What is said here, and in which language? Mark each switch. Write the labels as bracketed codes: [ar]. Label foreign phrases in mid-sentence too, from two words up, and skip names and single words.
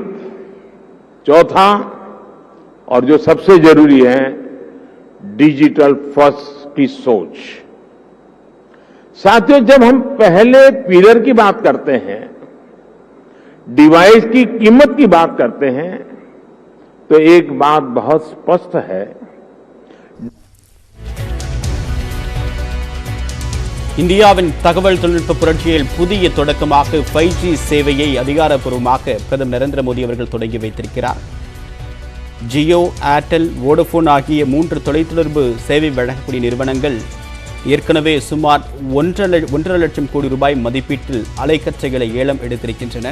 [hi] चौथा, और जो सबसे जरूरी है, [en] digital first [hi] की सोच। साथियों, जब हम पहले पिलर की बात करते हैं, डिवाइस की कीमत की बात करते हैं, तो एक बात बहुत स्पष्ट है। [ta] இந்தியாவின் தகவல் தொழில்நுட்ப புரட்சியில் புதிய தொடக்கமாக 5G சேவையை அதிகாரப்பூர்வமாக பிரதமர் நரேந்திர மோடி அவர்கள் தொடங்கி வைத்திருக்கிறார். ஜியோ, ஏர்டெல், வோடபோன் ஆகிய 3 தொலைத்தொடர்பு சேவை வழங்கக்கூடிய நிறுவனங்கள் ஏற்கனவே சுமார் 1.5 லட்சம் கோடி ரூபாய் மதிப்பீட்டில் அலைக்கற்றைகளை ஏலம் எடுத்திருக்கின்றன.